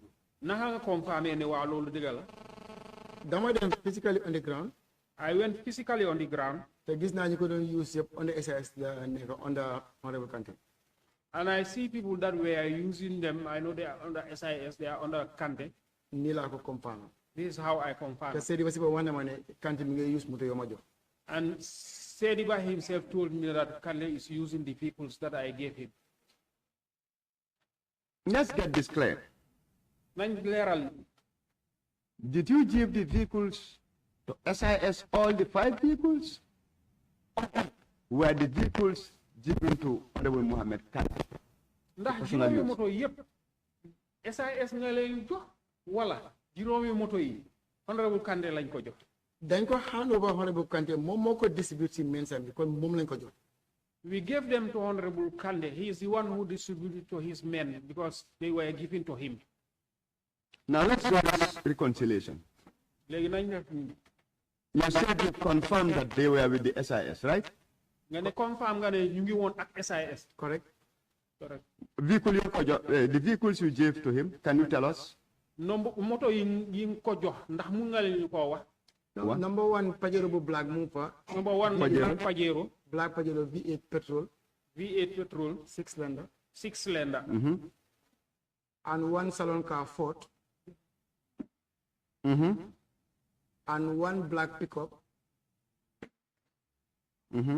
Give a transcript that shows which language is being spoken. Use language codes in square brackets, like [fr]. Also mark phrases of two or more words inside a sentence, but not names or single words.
[wo] Naka nga confirmé ne waa loolu dëgg la? dama dem [en] physically on the ground. I went physically on the ground. [wo] te gis naa ñu ko doon use yëpp [en] on the SAS [wo] la nekk under Honorable Kante. [en] And I see people that were using them. I know they are under SIS, they are under Kante. [wo] nii laa ko confirm. [en] This is how I confirm. [wo] te Sediba si ba wax na ma ne Kante mi ngi use moto yoo ma jox. [en] And Sediba himself told me that Kante is using the vehicles that I gave him. Let's get this clear. [wo] Nañ leeral. [en] Did you give the vehicles to SIS, all the 5 vehicles? Were the vehicles given to Honorable Mohammed Kante? [wo] Ndax juróomi moto yëpp SIS nga leen jox wala juróomi moto yi Honorable Kante lañ ko jox. dañ ko [en] hand over [wo] Honorable Kante moom moo ko distribute si mensa bi kon moom lañ ko jox. [en] We gave them to Honorable Kante. He is the one who distributed to his men because they were given to him. Now let's do this reconciliation. [wo] Léegi nañ def [en] You said you confirmed that they were with the SIS, right? [wo] nga ne confirm nga ne ñu ngi woon ak SIS. [en] correct. Correct. The vehicles you gave to him, can you tell us? [wo] Moto yi ko jox ndax mun nga leen ko wax. Number 1 Pajero bu black mu fa. [en] Number 1 Pajero. Black Pajero V8 petrol. V8 petrol. 6 cylinder. 6 cylinder. And 1 salon car Ford. and one black pickup, Mm-hmm.